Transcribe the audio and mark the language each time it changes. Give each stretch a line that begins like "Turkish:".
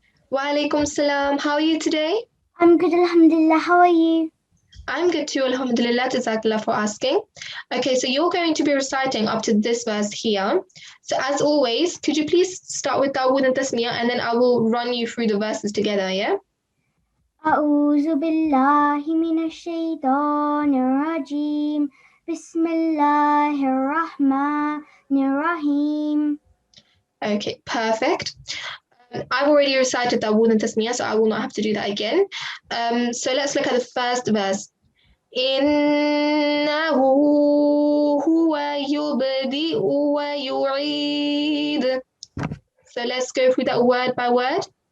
English: Wa alaikum salam. How are you today? I'm good, alhamdulillah. How are you? I'm good too, alhamdulillah. Jazakallah for asking. Okay, so you're going to be reciting up to this verse here. So as always, could you please start with Dawood and Tasmiyah, and then I will run you through the verses together, yeah?
Arabic: أعوذ بالله من الشيطان الرجيم بسم الله الرحمن الرحيم.
English: Okay, perfect. I've already recited Dawood and Tasmiyah, so I will not have to do that again. So let's look at the first verse.
Arabic: إِنَّهُ هُوَ يُبْدِئُ وَيُعِيدُ.
English: So let's go through that word by word.